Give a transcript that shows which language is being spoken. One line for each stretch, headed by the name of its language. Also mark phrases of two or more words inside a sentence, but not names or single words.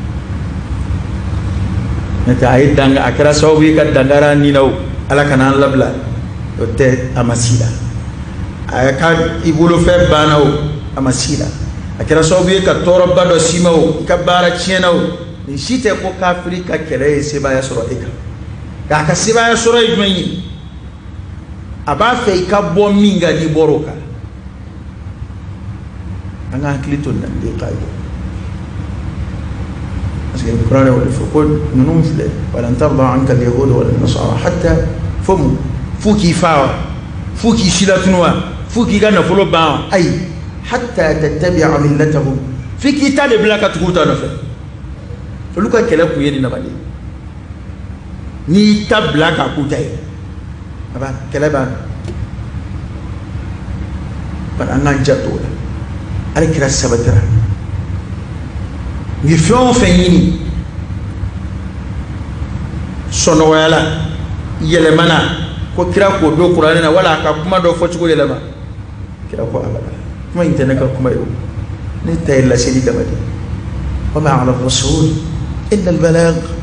Bambara: n'o tɛ a ye danga a kɛra sababu ye ka dangara nin na o ala kana an labila o tɛ a ma si la a ka i bolofɛn banna o a ma si la a kɛra sababu ye ka tɔɔrɔba dɔ s'i ma o i ka baara tiɲɛna o nin si tɛ ko kafiri ka kɛlɛ ye sebaaya sɔrɔ e kan k'a ka sebaaya sɔrɔ ye jumɛn ye a b'a fɛ i ka bɔ min kan n'i bɔra o kan an ka hakili to nin na nin de ka ye
French: parce que
Bambara: kuranɛ o de fɔ ko ninnu filɛ
Arabic: ولن ترضى عنك اليهود ولا النصارى
Bambara: hatta fo mun f'u k'i fa wa f'u k'i silatunu wa f'u k'i ka nafolo ban wa ayi
Arabic: حتى تتبع ملتهم
Bambara: f'i k'i ta de bila ka tugu u ta nɔfɛ olu ka kɛlɛ kun ye nin nabali n'i ta bila k'a k'u ta ye a b'a kɛlɛ banna bari an k'an janto o la ale kira sabatira u ye fɛn o fɛn ɲini sɔnɔgɔya la yɛlɛmana ko kira k'o don kuranɛ na wala a ka kuma dɔ fɔcogo yɛlɛma kira ko abada kuma in tɛ ne ka kuma ye o ne ta ye laseli dama de
Arabic: وما على رسول إلا البلاغ